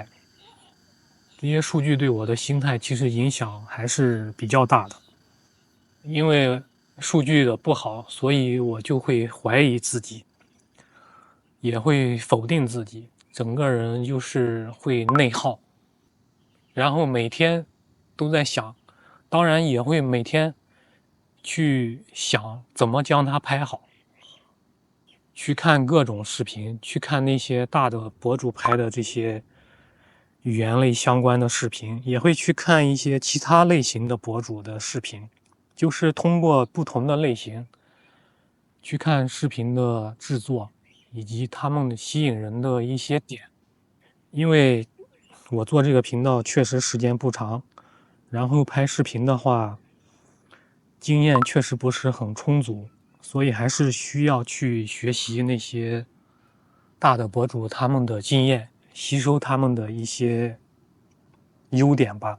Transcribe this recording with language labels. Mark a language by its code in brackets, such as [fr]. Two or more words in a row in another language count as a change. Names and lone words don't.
[zh] 這些數據對我的心態其實影響還是比較大的，因為數據的不好，所以我就會懷疑自己，也會否定自己，整個人就是會內耗，然後每天都在想，當然也會每天去想怎麼將它拍好，去看各種視頻，去看那些大的博主拍的這些語言類相關的視頻，也會去看一些其他類型的博主的視頻，就是通過不同的類型去看視頻的制作以及他們吸引人的一些點。因為我做這個頻道確實時間不長，然後拍視頻的話經驗確實不是很充足，所以還是需要去學習那些大的博主他們的經驗，吸收他們的一些優點吧。